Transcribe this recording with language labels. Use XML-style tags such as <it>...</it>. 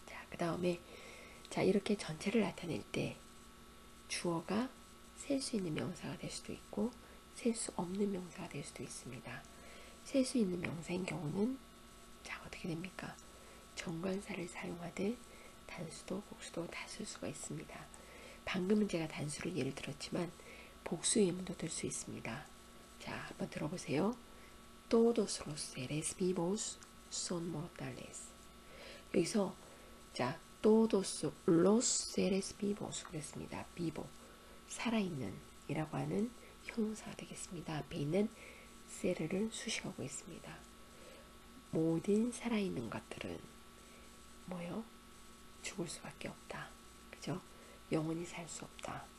<ko>그 다음에 이렇게 전체를 나타낼 때 주어가 셀 수 있는 명사가 될 수도 있고 셀 수 없는 명사가 될 수도 있습니다. 셀 수 있는 명사인 경우는 어떻게 됩니까? 정관사를 사용하되 단수도 복수도 다 쓸 수가 있습니다. 방금은 제가 단수를 예를 들었지만 복수 예문도 들 수 있습니다. 한번 들어보세요.</ko> <es>Todos los seres vivos son mortales.</es> <ko>여기서</ko> <es>todos los seres vivos</es> <ko>그랬습니다. vivo 살아있는 이라고 하는 형용사가 되겠습니다. 앞에 있는 세르를 수식하고 있습니다. 모든 살아있는 것들은 뭐요? 죽을 수밖에 없다. 그죠? 영원히 살 수 없다.</ko>